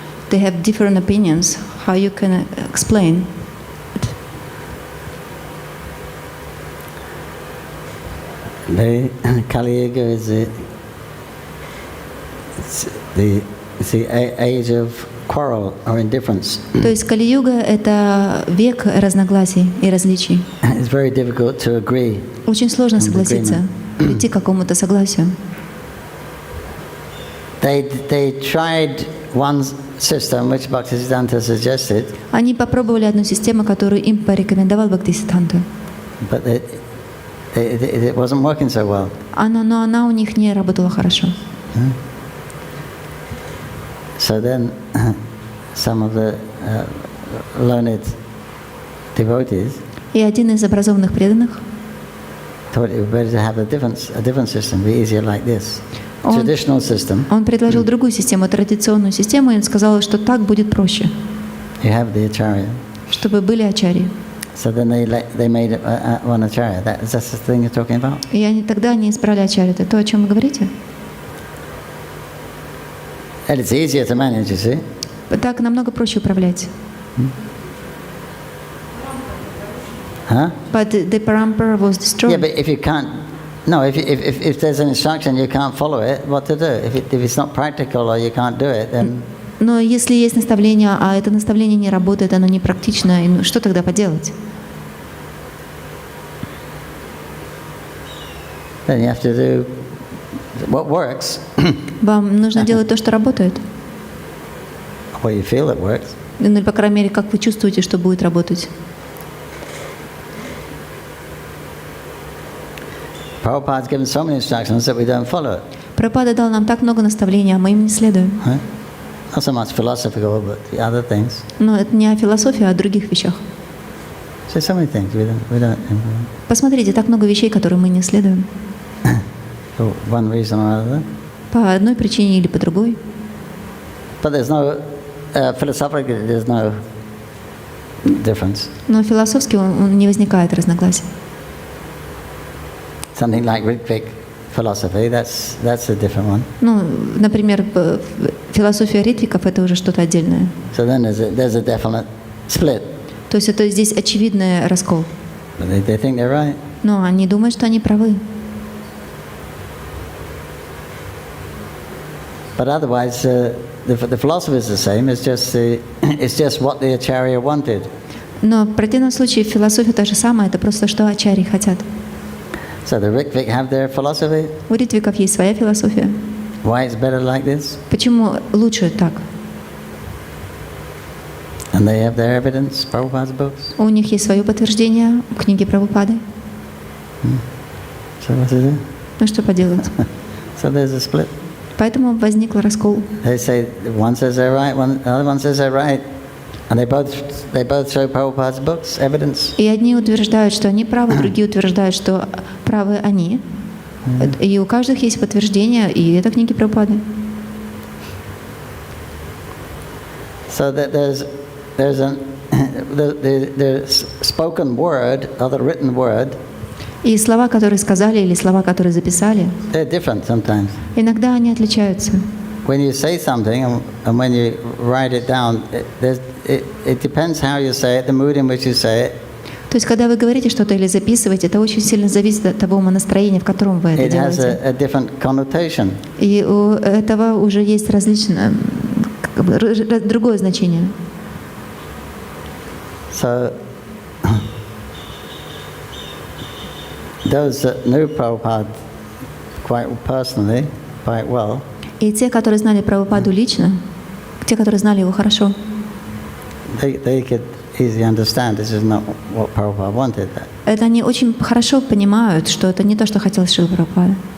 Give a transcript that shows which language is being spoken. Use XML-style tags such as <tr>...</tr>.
<en>They have different opinions. How you can explain? The Kali Yuga is the age of quarrel or indifference.</en> <ru>То есть Кали-юга — это век разногласий и различий.</ru> <en>It's very difficult to agree.</en> <ru>Очень сложно согласиться, прийти к какому-то согласию.</ru> <en>They tried one system which Bhaktisiddhanta suggested,</en> <ru>Они попробовали одну систему, которую им порекомендовал Бхактисиддханта.</ru> <en>but it wasn't working so well.</en> <ru>Но она у них не работала хорошо.</ru> <en>So then some of the learned devotees</en> <ru>И один из образованных преданных,</ru> <en>thought it would be better to have a different system, be easier like this. Traditional system.</en> <ru>он предложил другую систему, традиционную систему, и он сказал, что так будет проще,</ru> <en>You have the acharya.</en> <ru>чтобы были ачарьи.</ru> <en>So then they made one acharya. That's the thing you're talking about?</en> <ru>И тогда они избрали ачарью. Это то, о чем вы говорите?</ru> <en>And it's easier to manage, you see.</en> <ru>Так намного проще управлять.</ru> <en>Huh? But the parampara was destroyed. Yeah, but if you can't, no, if there's an instruction you can't follow it, what to do? If it's not practical or you can't do it, then</en> <ru>Но если есть наставление, а это наставление не работает, оно не практично, и что тогда поделать?</ru> <en>then you have to do what works,</en> <ru>Вам нужно делать то, что работает.</ru> <en>what you feel it works.</en> <ru>Ну, или, по крайней мере, как вы чувствуете, что будет работать.</ru> <en>Prabhupada's given so many instructions that we don't follow it.</en> <ru>Прабхупада дал нам так много наставлений, а мы им не следуем.</ru> <en>Right? Not so much philosophical, but the other things.</en> <ru>Но это не о философии, а о других вещах.</ru> <en>So many things we don't</en> <ru>Посмотрите, так много вещей, которые мы не следуем.</ru> <en>for one reason or another.</en> <ru>По одной причине или по другой.</ru> <en>But there's no philosophically there's no difference.</en> <ru>Но философски не возникает разногласий.</ru> <en>Something like Rigvedic philosophy, that's a different one.</en> <ru>Ну, например, философия ритвиков — это уже что-то отдельное.</ru> <en>So then there's a definite split.</en> <ru>То есть это здесь очевидный раскол.</ru> <en>But they think they're right.</en> <ru>Но они думают, что они правы.</ru> <en>But otherwise, the philosophy is the same. It's just what the acharya wanted.</en> <ru>Но в противном случае философия та же самая, это просто что ачарьи хотят.</ru> <en>So the Rigvedic have their philosophy.</en> <ru>У ритвиков есть своя философия.</ru> <en>Why it's better like this?</en> <ru>Почему лучше так?</ru> <en>And they have their evidence, Prabhupada's books.</en> <ru>У них есть свое подтверждение, книги Прабхупады.</ru> <en>So what to do?</en> <ru>Ну что поделать?</ru> <en>So there's a split.</en> <ru>Поэтому возник раскол.</ru> <en>They say one says they're right, the other one says they're right, and they both show Prabhupada's books, evidence.</en> <ru>И одни утверждают, что они правы, другие утверждают, что правы они. И у каждого есть подтверждение, и это книги Прабхупады.</ru> <en>So that there's the spoken word or the written word.</en> <ru>И слова, которые сказали, или слова, которые записали,</ru> <en>They're different sometimes.</en> <ru>иногда они отличаются.</ru> <en>When you say something and when you write it down, it depends how you say it, the mood in which you say it.</en> <ru>То есть, когда вы говорите что-то или записываете, это очень сильно зависит от того умонастроения, в котором вы это</ru> <en>It has</en> <ru>делаете.</ru> <en>a different connotation.</en> <ru>И у этого уже есть различное, другое значение.</ru> <en>So those that knew Prabhupada quite personally, quite well,</en> <ru>И те, которые знали Прабхупаду лично, те, которые знали его хорошо,</ru> <en>they could easily understand this is not what Prabhupada wanted.</en> <ru>это они очень хорошо понимают, что это не то, что хотел Шрила Прабхупада.</ru>